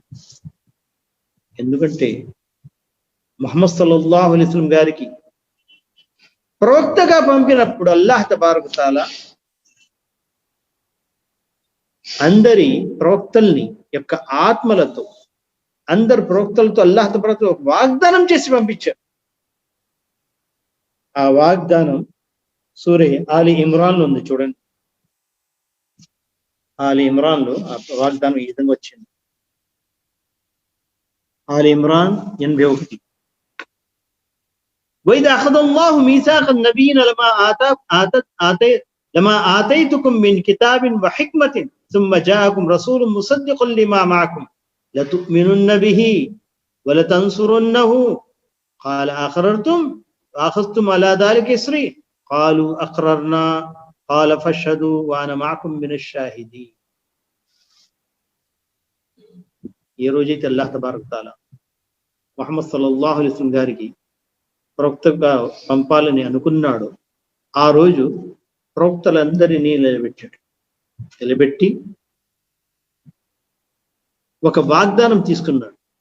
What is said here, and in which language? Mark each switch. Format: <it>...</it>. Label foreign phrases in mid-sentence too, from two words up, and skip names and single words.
<te>ఎందుకంటే ముహమ్మద్</te> <ar>صلى الله عليه وسلم</ar> <te>గారికి ప్రవక్తగా పంపినప్పుడు</te> <ar>الله تبارك تعالى</ar> <te>అందరి ప్రవక్తల్ని యొక్క ఆత్మలతో, అందరు ప్రవక్తలతో</te> <ar>الله تبارك تعالى</ar> <te>వాగ్దానం చేసి పంపించారు. ఆ వాగ్దానం సూరే ఆలి ఇమ్రాన్ లో ఉంది, చూడండి. ఆలి ఇమ్రాన్ లో ఆ వాగ్దానం ఈ విధంగా వచ్చింది. ఆలి ఇమ్రాన్ 81.</te> <ar>وإذا أخذ الله ميثاق النبيين لما آتيتكم من كتاب وحكمة ثم جاءكم رسول مصدق لما معكم لتؤمنن به ولتنصرنه قال أقررتم وأخذتم على ذلك إصري قالوا أقررنا قال فاشهدوا وأنا معكم من الشاهدين.</ar> <te>ఈ రోజైతే</te> <ar>الله تبارك تعالى</ar> <te>ముహమ్మద్</te> <ar>صلى الله عليه وسلم</ar> <te>గారికి ప్రవక్తగా పంపాలని అనుకున్నాడు, ఆ రోజు ప్రవక్తలందరినీ నిలబెట్టి ఒక వాగ్దానం తీసుకున్నాడు.</te>